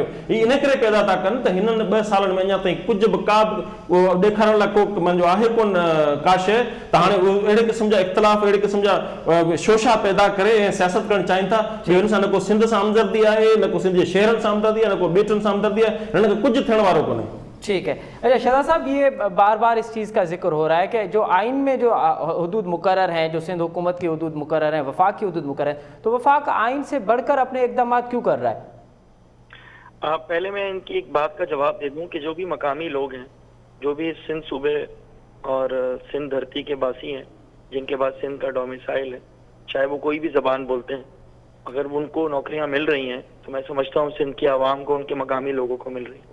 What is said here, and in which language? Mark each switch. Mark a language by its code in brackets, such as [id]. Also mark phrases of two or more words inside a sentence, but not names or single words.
[sd] हीअ इन करे पैदा था कनि त हिननि 2 सालनि में अञा ताईं कुझु बि का बि ॾेखारण लाइ को मुंहिंजो आहे कोन का शइ, त हाणे अहिड़े क़िस्म जा इख़्तिलाफ़, अहिड़े क़िस्म जा शोशा पैदा करे ऐं सियासत करणु चाहिनि था। हिन सां न को सिंध सां हमदर्दी आहे, न को सिंध जे शहरनि सां हमदर्दी आहे, न को ॿेटनि सां हमदर्दी आहे। हिननि खे कुझु थियण वारो कोन्हे। [ur] ٹھیک ہے. اچھا شہزاد صاحب یہ بار بار اس چیز کا ذکر ہو رہا ہے کہ جو آئین میں جو حدود مقرر ہیں, جو سندھ حکومت کی حدود مقرر ہیں, وفاق کی حدود مقرر ہیں, تو وفاق آئین سے بڑھ کر اپنے اقدامات کیوں کر رہا ہے؟ پہلے میں ان کی ایک بات کا جواب دے دوں کہ جو بھی مقامی لوگ ہیں, جو بھی سندھ صوبے اور سندھ دھرتی کے باسی ہیں, جن کے بعد سندھ کا ڈومیسائل ہے, چاہے وہ کوئی بھی زبان بولتے ہیں, اگر ان کو نوکریاں مل رہی ہیں تو میں سمجھتا ہوں سندھ کی عوام کو, ان کے مقامی لوگوں کو مل رہی ہیں.